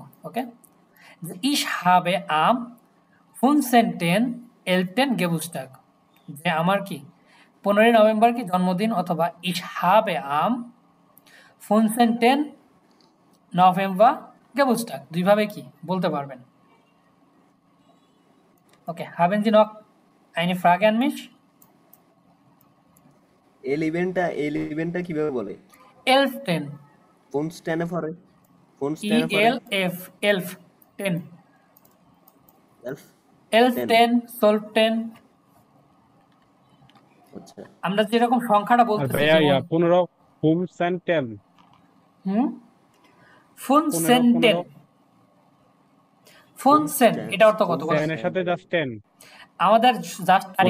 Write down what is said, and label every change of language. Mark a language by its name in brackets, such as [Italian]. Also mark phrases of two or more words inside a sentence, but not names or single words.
[Bangla] ওকে, [German] ich habe am fünfzehnten elften Geburtstag, [Bangla] যে আমার কি 15 নভেম্বর কি জন্মদিন, অথবা [German] ich habe am fünfzehnten November Geburtstag, [Bangla] দুইভাবে কি বলতে পারবেন। ওকে, [German] haben Sie noch eine Frage an mich? [Bangla] এল ইভেন্টটা কিভাবে বলে? [German] Elften, [Bangla] কোন স্ট্যানে পড়ে? কোন স্ট্যানে পড়ে? [German] ELF, elf, 10, এলফ, Elften, Solften। [Bangla] আচ্ছা, আমরা যেরকম সংখ্যাটা আর বলতেছি, ভাইয়া যেমন [German] 15 ফুমসেন্টেন, 15 [Bangla] ফুনসেন্টেন, ফুনসেন, এটা অর্থ কত বলেন? এর সাথে জাস্ট 10। আমাদের জাস্ট তারিখ